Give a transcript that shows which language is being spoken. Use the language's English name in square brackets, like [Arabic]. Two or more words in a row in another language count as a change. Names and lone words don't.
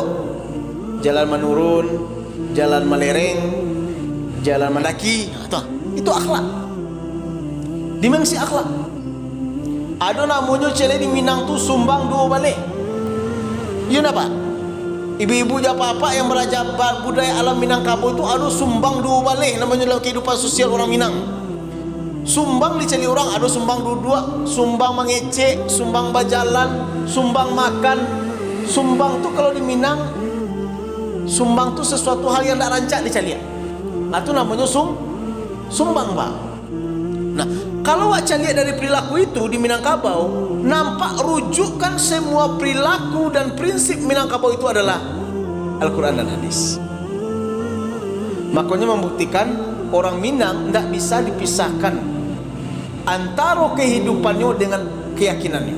[Indonesian] Jalan menurun, jalan melereng, jalan mendaki, itu akhlak. Dimensi akhlak. Ada namanya cele di Minang tu sumbang dua balik. Iya apa? Ibu-ibu apa-apa yang belajar budaya alam Minangkabau itu ada sumbang dua balik namanya dalam kehidupan sosial orang Minang. Sumbang dicari orang, ada sumbang dua-dua, sumbang mengecek, sumbang berjalan, sumbang makan. Sumbang tu kalau di Minang, sumbang tu sesuatu hal yang tak rancak dicari. Itu namanya sumbang Pak. Nah, kalau wak lihat dari perilaku itu di Minangkabau, nampak rujukan semua perilaku dan prinsip Minangkabau itu adalah Al-Quran dan hadis. Makanya membuktikan orang Minang tidak bisa dipisahkan antara kehidupannya dengan keyakinannya.